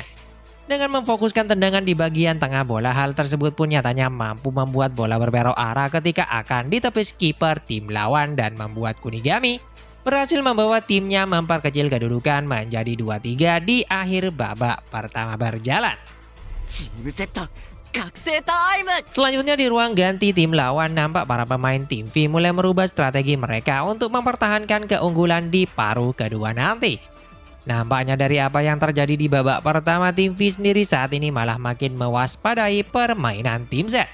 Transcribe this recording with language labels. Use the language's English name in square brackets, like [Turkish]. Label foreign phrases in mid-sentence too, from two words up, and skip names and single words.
[Indonesian] Dengan memfokuskan tendangan di bagian tengah bola, hal tersebut pun nyatanya mampu membuat bola berbelok arah ketika akan ditepis kiper tim lawan dan membuat Kunigami berhasil membawa timnya memperkecil kedudukan menjadi 2-3 di akhir babak pertama berjalan. [Japanese] チーム Z 覚醒タイム。 [Indonesian] Selanjutnya di ruang ganti tim lawan, nampak para pemain tim V mulai merubah strategi mereka untuk mempertahankan keunggulan di paruh kedua nanti. Nampaknya dari apa yang terjadi di babak pertama, tim V sendiri saat ini malah makin mewaspadai permainan tim Z.